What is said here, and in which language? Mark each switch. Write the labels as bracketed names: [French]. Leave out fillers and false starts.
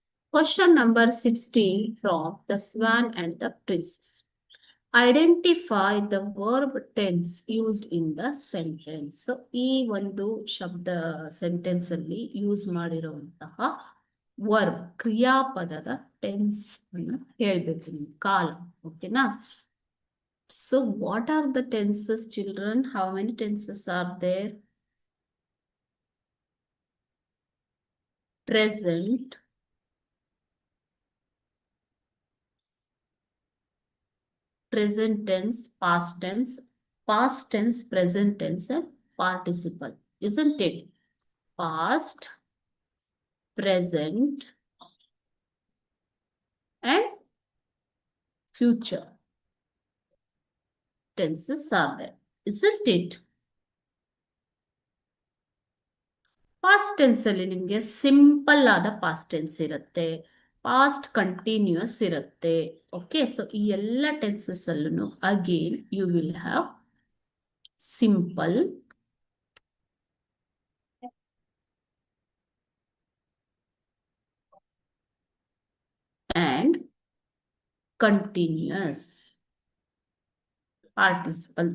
[English] Question number 16 from The Swan and the Princess. Identify the verb tense used in the sentence. [Kannada] So, ಈ ಒಂದು ಶಬ್ದ sentence ಅಲ್ಲಿ use ಮಾಡಿರುವಂತಹ verb ಕ್ರಿಯಾಪದದ tense ಅನ್ನು ಹೇಳ್ಬೇಕು ನೀವು ಕಾಲ ಓಕೆನಾ. [English] So, what are the tenses, children? How many tenses are there? Present, present tense, past tense, present tense, and participle, isn't it? Past, present, and future tenses are there, isn't it? [Kannada] Past tense ಅಲ್ಲಿ ನಿಮಗೆ simple ಆದ past tense ಇರುತ್ತೆ, past continuous ಇರುತ್ತೆ. [English] Okay, so ಈ ಎಲ್ಲ tenses ಅಲ್ಲೂ again you will have simple and continuous participle.